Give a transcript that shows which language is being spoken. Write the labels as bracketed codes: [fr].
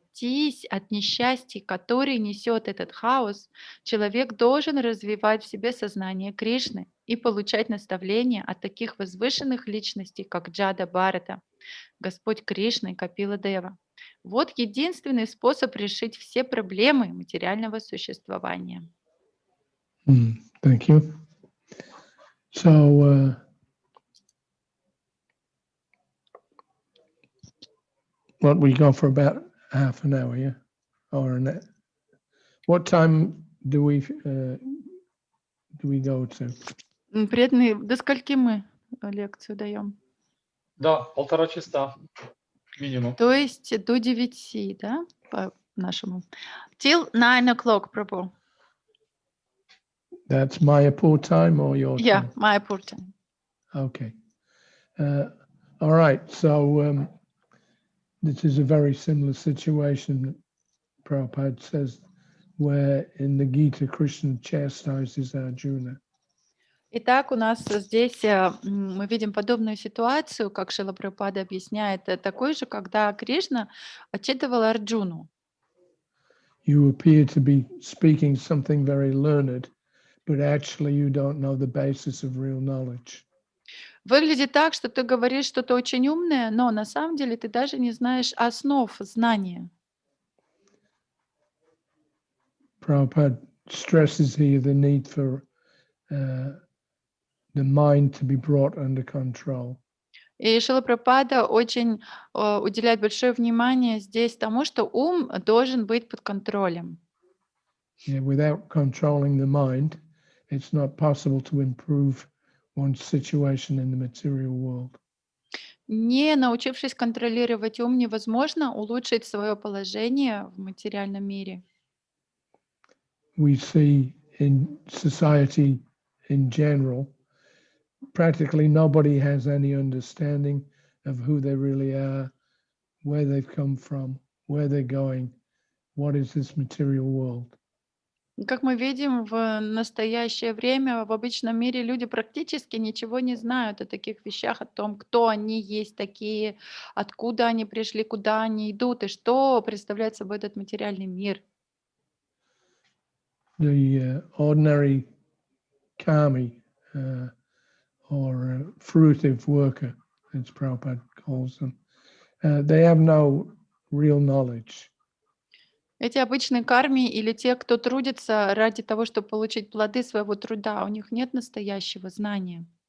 [ru] спастись от несчастий, которые несет этот хаос, человек должен развивать в себе сознание Кришны и получать наставления от таких возвышенных личностей, как Джада Бхарата, Господь Кришна и Капила Дева. Вот единственный способ решить все проблемы материального существования. [en] Thank you. So, what we go for about half an hour, yeah, or an. What time do we go to? [ru] Преданные, до скольки мы лекцию даем? Да, 1,5 часа минимум. То есть до 9, да, по нашему. [en] Till 9 o'clock, Prabhu. That's Mayapur time or your Yeah, time? Mayapur time. Okay. All right. So this is a very similar situation, Prabhupada says, where in the Gita, Krishna chastises Arjuna. [ru] Итак, у нас здесь мы видим подобную ситуацию, как Шрила Прабхупада объясняет, такой же, когда Кришна отчитывал Арджуну. [en] You appear to be speaking something very learned, but actually you don't know the basis of real knowledge. [ru] Выглядит так, что ты говоришь что-то очень умное, но на самом деле ты даже не знаешь основ знания. [en] Prabhupada stresses here the need for the mind to be brought under control. [ru] И Шрила Прабхупада очень уделяет большое внимание здесь тому, что ум должен быть под контролем. [en] Yeah, without controlling the mind, it's not possible to improve one's situation in the material world. [ru] Не научившись контролировать ум, невозможно улучшить свое положение в материальном мире. [en] We see in society in general, practically nobody has any understanding of who they really are, where they've come from, where they're going, what is this material world. [ru] Как мы видим, в настоящее время в обычном мире люди практически ничего не знают о таких вещах, о том, кто они есть такие, откуда они пришли, куда они идут и что представляет собой этот материальный мир. [en] The ordinary karmi or fruitive worker, as Prabhupada calls them, they have no real knowledge. [ru] Эти обычные карми или те, кто трудится ради того, чтобы получить плоды своего труда, у них нет настоящего знания.